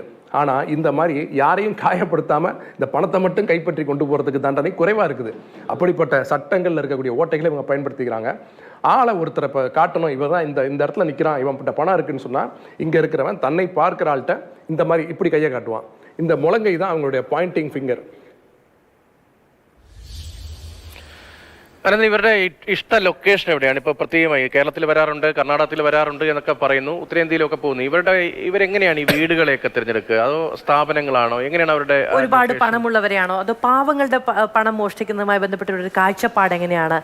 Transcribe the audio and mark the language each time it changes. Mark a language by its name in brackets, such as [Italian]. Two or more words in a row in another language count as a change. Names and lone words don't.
[Tamil] ஆனால் இந்த மாதிரி யாரையும் காயப்படுத்தாமல் இந்த பணத்தை மட்டும் கைப்பற்றி கொண்டு போகிறதுக்கு தண்டனை குறைவாக இருக்குது. அப்படிப்பட்ட சட்டங்களில் இருக்கக்கூடிய ஓட்டைகளை இவங்க பயன்படுத்திக்கிறாங்க. ஆளை ஒருத்தரை இப்போ காட்டணும், இவன் தான் இந்த இடத்துல நிற்கிறான், இவன் கிட்ட பணம் இருக்குன்னு சொன்னால் இங்கே இருக்கிறவன் தன்னை பார்க்குற ஆள்கிட்ட இந்த மாதிரி இப்படி கையை காட்டுவான். இந்த முழங்கை தான் அவங்களுடைய [English] pointing finger. [Malayalam] അനന്ത, ഇവരുടെ ഇഷ്ട ലൊക്കേഷൻ എവിടെയാണ്? ഇപ്പോൾ പ്രത്യേകമായി കേരളത്തിൽ വരാറുണ്ട്, കർണാടകത്തിൽ വരാറുണ്ട് എന്നൊക്കെ പറയുന്നു, ഉത്തരേന്ത്യയിലൊക്കെ പോകുന്നു. ഇവരെങ്ങനെയാണ് ഈ വീടുകളെയൊക്കെ തിരഞ്ഞെടുക്കുക? അതോ സ്ഥാപനങ്ങളാണോ? എങ്ങനെയാണ് അവരുടെ? ഒരുപാട് പണമുള്ളവരെയാണോ അതോ പാവങ്ങളുടെ പണം മോഷ്ടിക്കുന്നതുമായി ബന്ധപ്പെട്ട ഒരു കാഴ്ചപ്പാട് എങ്ങനെയാണ്?